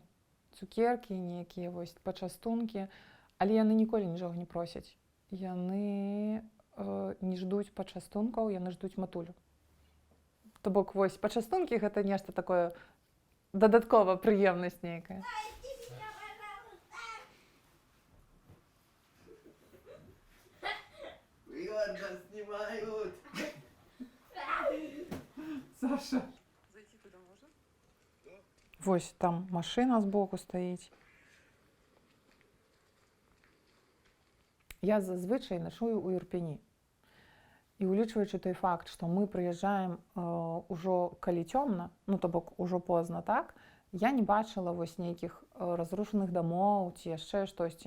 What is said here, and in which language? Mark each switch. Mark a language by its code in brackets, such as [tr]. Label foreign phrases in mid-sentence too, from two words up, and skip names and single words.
[be] Цукеркі, нейкія вось пачастункі, але яны ніколі нічога не просяць. Яны не ждуць пачастункаў, яны ждуць матулю. То бок, вось, пачастункі гэта нешта такое дадаткова прыемнасць нейкая. [ru] Нас снимают! Саша. Зайти туда можно? [be] Вось там машина збоку стаіць. Я зазвычай начую ў Ірпені. І улічваючы той факт, што мы прыязджаем ужо калі цёмна, ну то бок ужо позна, так, я не бачыла вось нейкіх разрушаных дамоў ці яшчэ штосьці.